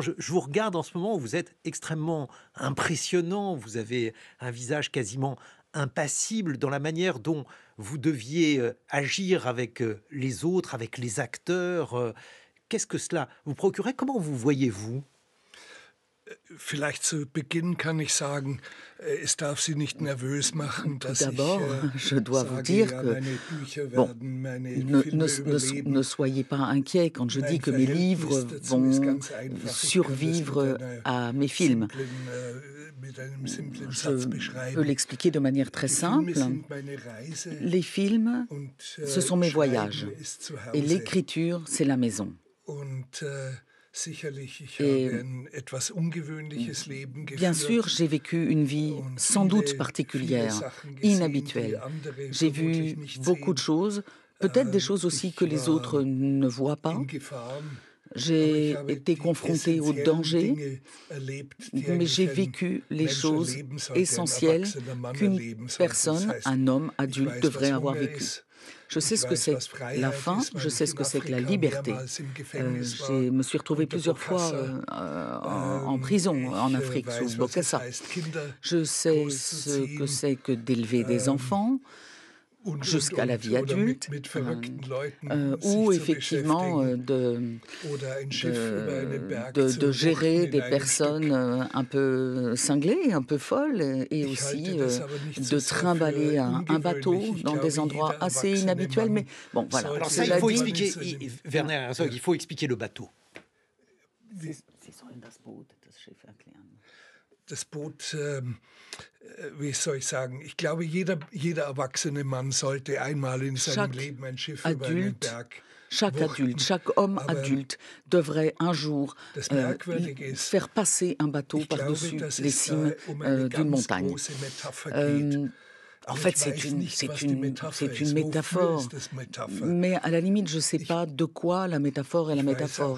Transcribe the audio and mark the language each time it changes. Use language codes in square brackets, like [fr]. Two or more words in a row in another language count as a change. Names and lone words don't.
[fr] Je vous regarde en ce moment, vous êtes extrêmement impressionnant, vous avez un visage quasiment impassible dans la manière dont vous deviez agir avec les autres, avec les acteurs. Qu'est-ce que cela vous procurait? Comment vous voyez-vous? [de] Vielleicht zu Beginn kann ich sagen, es darf Sie nicht nervös machen, [fr] Tout [de] dass [fr] d'abord, je dois vous [de] sage, [fr] dire [de] ja, [fr] que [de] meine Bücher [fr] bon, [de] werden meine ne, Filme ne- überleben. [fr] ne soyez pas inquiets quand je dis [de] Mein [fr] que mes [de] Verhältnis [fr] livres [de] dazu ist [fr] vont [de] ganz einfach. Ich kann das [fr] survivre [de] mit einer [fr] à mes films. [de] mit einem simplen [fr] Je [de] Satz [fr] peux [de] beschreiben. [fr] l'expliquer de manière très [de] Die Filme [fr] simple. [de] sind meine Reise [fr] Les films, [de] und [fr] ce sont mes voyages. [de] Schreiben ist zu [fr] Et [de] Hause. [fr] l'écriture, c'est la maison. [de] Und sicherlich, ich [fr] Et [de] habe ein etwas ungewöhnliches Leben [fr] bien sûr, [de] geführt. [fr] j'ai vécu une vie [de] Und [fr] sans [de] viele, [fr] doute [de] viele [fr] particulière, [de] Sachen gesehen, die [fr] inhabituelle. [de] andere [fr] J'ai [de] vermutlich [fr] vu [de] nicht [fr] beaucoup de [de] sehen. [fr] choses, peut-être des choses aussi que les autres ne voient pas. [de] In Gefahren. Aber [fr] J'ai [de] ich habe [fr] été [de] die [fr] confronté au [de] essentiellen [fr] danger, [de] Dinge erlebt, die [fr] mais j'ai [de] eigentlich ein [fr] vécu les [de] Mensch [fr] choses [de] erleben sollte, ein [fr] essentielles [de] erwachsener Mann [fr] qu'une [de] erleben sollte. [fr] personne, [de] Das heißt, [fr] un homme [de] ich [fr] adulte [de] weiß, [fr] devrait [de] was [fr] avoir [de] Hunger [fr] vécu. [de] ist. [fr] Je sais [de] Ich [fr] ce que [de] weiß, [fr] c'est [de] was Freiheit [fr] la faim, [de] ist, weil [fr] je sais [de] ich [fr] ce [de] in [fr] que c'est que la [de] Afrika [fr] liberté. [de] mehrmals im Gefängnis war, [fr] Je me suis retrouvé [de] unter [fr] plusieurs fois [de] Bokassa. [fr] en prison en [de] Ich [fr] Afrique, sous [de] weiß, was es [fr] Bokassa. [de] heißt, Kinder [fr] Je sais ce que [de] großzuziehen. [fr] c'est que d'élever des enfants jusqu'à la vie [de] Oder [fr] adulte, [de] mit verrückten Leuten [fr] ou [de] sich zu [fr] effectivement [de] beschäftigen. Oder ein Schiff über einen Berg zu [fr] de gérer [de] wuchten [fr] des [de] in einem [fr] personnes [de] Stück. [fr] un peu cinglées, un peu folles, et [de] Ich [fr] aussi [de] halte das aber nicht so [fr] de [de] sehr [fr] trimballer [de] für [fr] un bateau [de] ungewöhnlich. Ich [fr] dans des [de] glaube, [fr] endroits [de] jeder [fr] assez [de] erwachsene [fr] inhabituels. Mais [de] Mann [fr] bon, voilà. [de] sollte [fr] Alors ça, il Cela faut dit, expliquer, Werner Herzog, il faut expliquer le bateau. [de] Sie sollen das Boot, das Schiff erklären. Das Boot, wie soll ich sagen, ich glaube, jeder erwachsene Mann sollte einmal in seinem Leben ein Schiff über einen Berg. [fr] Chaque adulte, chaque homme adulte devrait un jour faire passer un bateau par-dessus les cimes d'une montagne. En fait, c'est une métaphore, mais à la limite, je ne sais pas de quoi la métaphore est la métaphore.